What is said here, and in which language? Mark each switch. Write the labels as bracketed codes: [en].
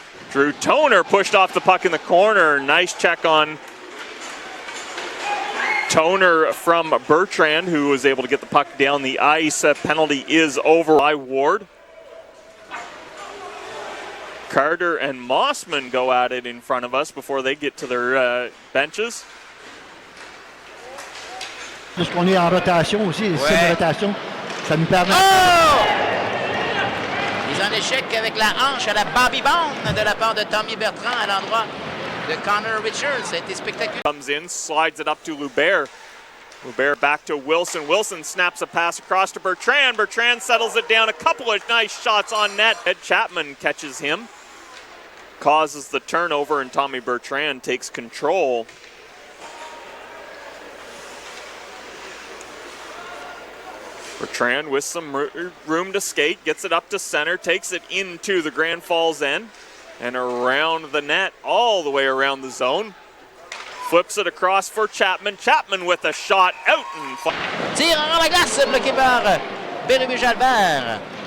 [en] Drew Toner pushed off the puck in the corner. Nice check on Toner from Bertrand, who was able to get the puck down the ice. Penalty is over by Ward. Carter and Mossman go at it in front of us before they get to their benches. [fr] Puisqu'on est en rotation aussi, le système de rotation, ça nous permet... Mise en échec avec la hanche à la Bobby Bone de la part de Tommy Bertrand à l'endroit de Connor Richards. Ça a été spectaculaire. [en] Comes in, slides it up to Lubert. Lubert back to Wilson. Wilson snaps a pass across to Bertrand. Bertrand settles it down. A couple of nice shots on net. Ed Chapman catches him. Causes the turnover, and Tommy Bertrand takes control. Bertrand with some room to skate, gets it up to center, takes it into the Grand Falls end, and around the net, all the way around the zone. Flips it across for Chapman. Chapman with a shot out and... [fr] Tire en la glace, bloqué par Berube-Jalbert.